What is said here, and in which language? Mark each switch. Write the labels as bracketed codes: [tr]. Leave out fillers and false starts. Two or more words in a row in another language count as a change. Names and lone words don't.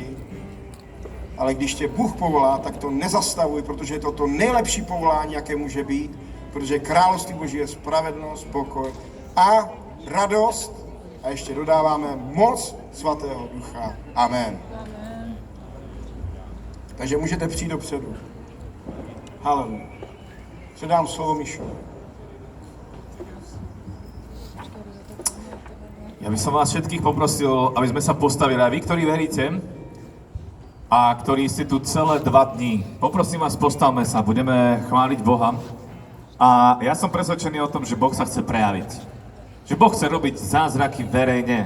[cs] Ale když tě Bůh povolá, tak to nezastavuj, protože je to to nejlepší povolání, jaké může být, protože království Boží je spravedlnost, pokoj a radost a ještě dodáváme moc Svatého Ducha. Amen. Takže můžete přijít dopředu. Haleluja. Předám slovo Mišu. [sk] Ja by som vás všetkých poprosil, aby sme sa postavili. A vy, ktorí veríte a ktorí ste tu celé 2 dní, poprosím vás, postavme sa, budeme chváliť Boha. A ja som presvedčený o tom, že Boh sa chce prejaviť. Že Boh chce robiť zázraky verejne.